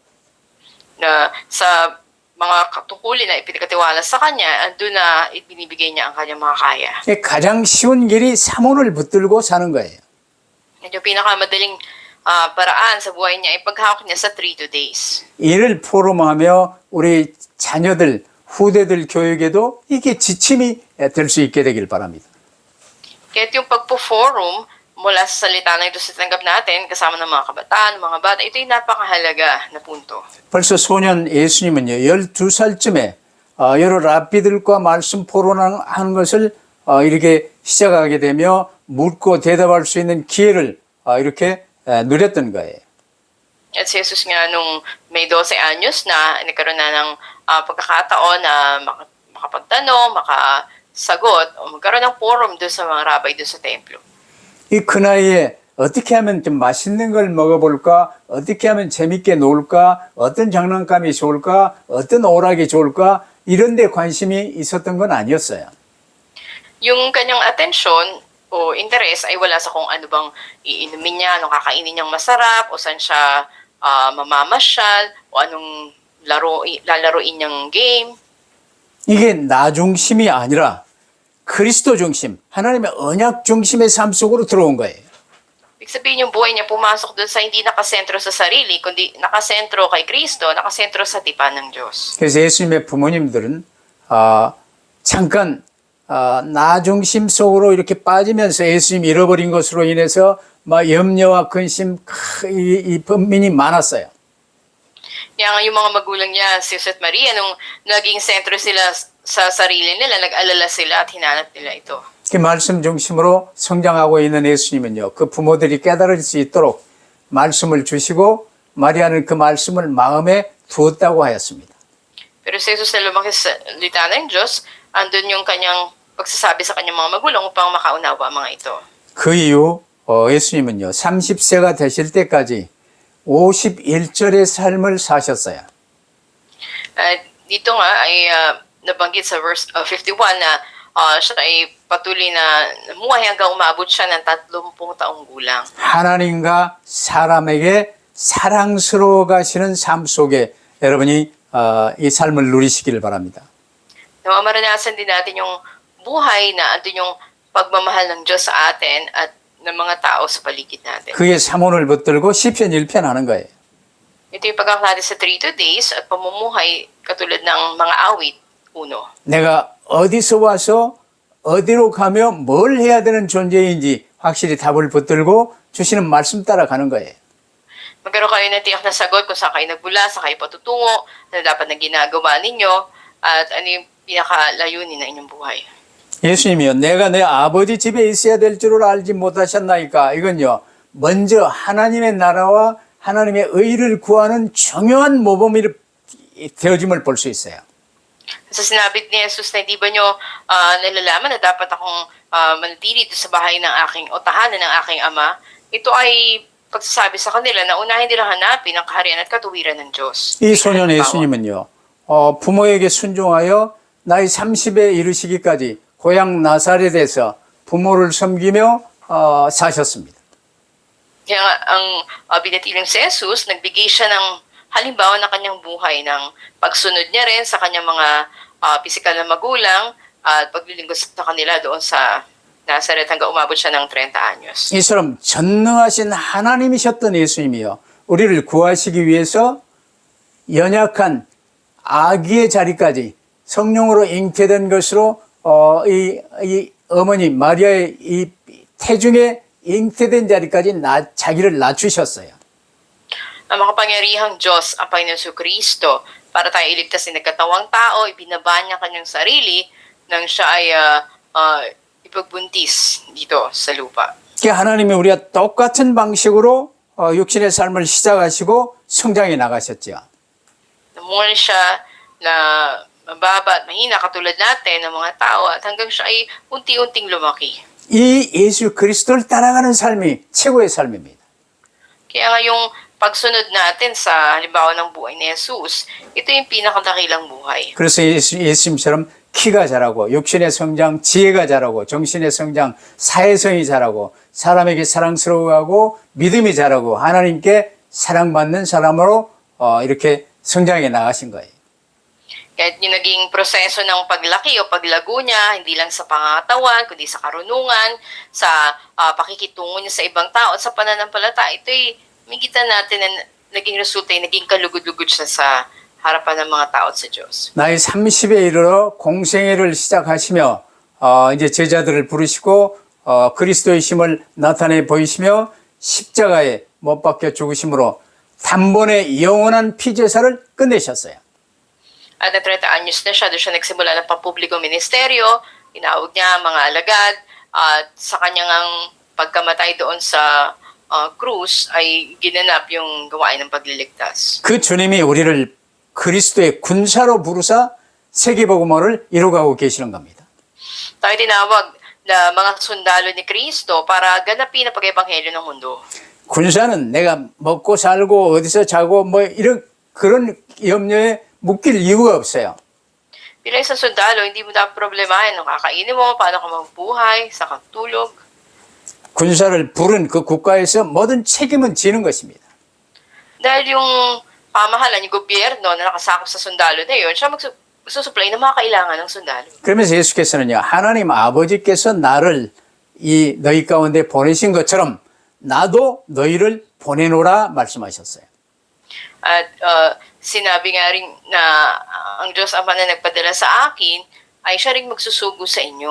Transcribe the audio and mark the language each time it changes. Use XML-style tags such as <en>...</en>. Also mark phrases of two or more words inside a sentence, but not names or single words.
<tl>Na sa mga katungkulin na ipinagkatiwala sa kanya, andun na ibinibigay niya ang kanyang mga kaya.</tl> <ko>가장 쉬운 길이 사모를 붙들고 사는 거예요.</ko> <tl>At yung pinakamadaling paraan sa buhay niya ay paghawak niya sa 3 days.</tl> <ko>이를 포럼하며 우리 자녀들, 후대들 교육에도 이게 지침이 될 수 있게 되길 바랍니다.</ko> <tl>Kaya yung pagpo-forum mula sa salita ng Diyos na tanggap natin, kasama ng mga kabataan, mga bata, ito yung napakahalaga na punto.</tl> <ko>벌써 소년 예수님은요, 12살쯤에 여러 랍비들과 말씀 포럼하는 것을 이렇게 시작하게 되며 묻고 대답할 수 있는 기회를 이렇게 누렸던 거예요.</ko> <tl>At si Jesus nga nung may 12 anyos na, nagkaroon na ng pagkakataon na makapagtanong, makasagot, o magkaroon ng forum doon sa mga rabbi doon sa templo.</tl> <ko>이 그 나이에 어떻게 하면 좀 맛있는 걸 먹어볼까? 어떻게 하면 재밌게 놀까? 어떤 장난감이 좋을까? 어떤 오락이 좋을까? 이런 데 관심이 있었던 건 아니었어요.</ko> <tl>Yung kanyang atensyon o interes ay wala sa kung ano bang iinumin niya, anong kakainin niyang masarap, o saan siya mamamasyal, o anong lalaroin niyang game.</tl> <ko>이게 나 중심이 아니라 그리스도 중심, 하나님의 언약 중심의 삶 속으로 들어온 거예요.</ko> <tl>Ibig sabihin yung buhay niya pumasok doon sa hindi nakasentro sa sarili, kundi nakasentro kay Kristo, nakasentro sa tipan ng Diyos.</tl> <ko>그래서 예수님의 부모님들은 잠깐 나 중심 속으로 이렇게 빠지면서 예수님 잃어버린 것으로 인해서 막 염려와 근심 이 번민이 많았어요.</ko> <tl>Kaya nga yung mga magulang niya, si Jose at Maria, nung naging sentro sila sa sarili nila, nag-alala sila at hinanap nila ito.</tl> <ko>그 말씀 중심으로 성장하고 있는 예수님은요, 그 부모들이 깨달을 수 있도록 말씀을 주시고 마리아는 그 말씀을 마음에 두었다고 하였습니다.</ko> <tl>Pero si Jesus na lumaki sa salita ng Diyos, andun yung kanyang pagsasabi sa kanyang mga magulang upang makaunawa ang mga ito.</tl> <ko>그 이후 예수님은요, 30세가 되실 때까지 51절의 삶을 사셨어요.</ko> <tl>Dito nga ay nabanggit sa verse 51 na siya ay patuloy na namuhay hanggang umabot siya ng 30 taong gulang.</tl> <ko>하나님과 사람에게 사랑스러워 가시는 삶 속에 여러분이 이 삶을 누리시기를 바랍니다.</ko> <tl>Nawa maranasan din natin yung buhay na andun yung pagmamahal ng Diyos sa atin at ng mga tao sa paligid natin.</tl> <ko>그게 사문을 붙들고 시편 1편 하는 거예요.</ko> <tl>Ito yung pagkakak natin sa 3 days at pamumuhay katulad ng mga awit, 1.</tl> <ko>내가 어디서 와서 어디로 가며 뭘 해야 되는 존재인지 확실히 답을 붙들고 주시는 말씀 따라 가는 거예요.</ko> <tl>Magkaroon kayo ng tiyak na sagot kung saan kayo nagmula, saan kayo patutungo, ano dapat na ginagawa ninyo, at ano yung pinakalayunin ng inyong buhay.</tl> <ko>예수님이요, 내가 내 아버지 집에 있어야 될 줄을 알지 못하셨나이까? 이건요, 먼저 하나님의 나라와 하나님의 의를 구하는 중요한 모범이 되어짐을 볼 수 있어요.</ko> <tl>Sa sinabi ni Jesus na hindi ba nyo nalalaman na dapat akong manatili dito sa bahay ng aking o tahanan ng aking ama, ito ay pagsasabi sa kanila na unahin nilang hanapin ang kaharian at katuwiran ng Diyos.</tl> <ko>이 소년 예수님은요, 부모에게 순종하여 나이 30에 이르시기까지 고향 나사렛에서 부모를 섬기며 사셨습니다.</ko> <tl>Kaya nga, ang binatiling si Jesus, nagbigay siya ng halimbawa ng kanyang buhay ng pagsunod niya rin sa kanyang mga pisikal na magulang at paglilingkod sa kanila doon sa Nazaret hanggang umabot siya ng 30 anyos.</tl> <ko>이처럼 전능하신 하나님이셨던 예수님이요, 우리를 구하시기 위해서 연약한 아기의 자리까지 성령으로 잉태된 것으로 이 어머니 마리아의 이 태중에 잉태된 자리까지 자기를 낮추셨어요.</ko> <tl>Ang makapangyarihang Diyos, ang Panginoon Kristo, para tayo iligtas ng nagkatawang tao, ibinaba niya kanyang sarili nang siya ay ipagbuntis dito sa lupa.</tl> <ko>하나님이 우리와 똑같은 방식으로 육신의 삶을 시작하시고 성장해 나가셨죠.</ko> <tl>Namungal siya na mababa at mahina katulad natin ng mga tao at hanggang siya ay unti-unting lumaki.</tl> <ko>이 예수 그리스도를 따라가는 삶이 최고의 삶입니다.</ko> <tl>Kaya nga yung pagsunod natin sa halimbawa ng buhay ni Jesus, ito yung pinakadakilang buhay.</tl> <ko>그래서 예수님처럼 키가 자라고 육신의 성장, 지혜가 자라고 정신의 성장, 사회성이 자라고 사람에게 사랑스러워하고 믿음이 자라고 하나님께 사랑받는 사람으로 이렇게 성장해 나가신 거예요.</ko> <tl>Kahit yung naging proseso ng paglaki o paglago niya, hindi lang sa pangangatawan, kundi sa karunungan, sa pakikitungo niya sa ibang tao at sa pananampalataya, ito'y migitan natin na naging resulta, naging kalugod-lugod siya sa harapan ng mga tao at sa Diyos.</tl> <ko>나이 30에 이르러 공생애를 시작하시며 이제 제자들을 부르시고 그리스도의 힘을 나타내 보이시며 십자가에 못 박혀 죽으심으로 단번에 영원한 피제사를 끝내셨어요.</ko> <tl>At na 30 anyos na siya, doon siya nagsimula ng pampublikong ministeryo, inawag niya ang mga alagad, at sa kanyang pagkamatay doon sa krus ay ginanap yung gawain ng pagliligtas.</tl> <ko>그 주님이 우리를 그리스도의 군사로 부르사 세계복음화를 이루어가고 계시는 겁니다.</ko> <tl>Tayo tinawag na mga sundalo ni Kristo para ganapin ang pag-ebanghelyo ng mundo.</tl> <ko>군사는 내가 먹고 살고 어디서 자고 뭐 이런 그런 염려에 묶일 이유가 없어요.</ko> <tl>Bilang isang sundalo, hindi mo dapat problemahin ang kakainin mo, paano ka magbuhay, sa katulog.</tl> <ko>군사를 부른 그 국가에서 모든 책임은 지는 것입니다.</ko> <tl>Dahil yung pamahalan, yung gobyerno na nakasakop sa sundalo na yun, siya magsusupply ng mga kailangan ng sundalo.</tl> <ko>그러면서 예수께서는요, 하나님 아버지께서 나를 이 너희 가운데 보내신 것처럼 나도 너희를 보내노라 말씀하셨어요.</ko> <tl>At sinabi nga rin na ang Diyos Ama na nagpadala sa akin ay siya ring magsusugo sa inyo.</tl>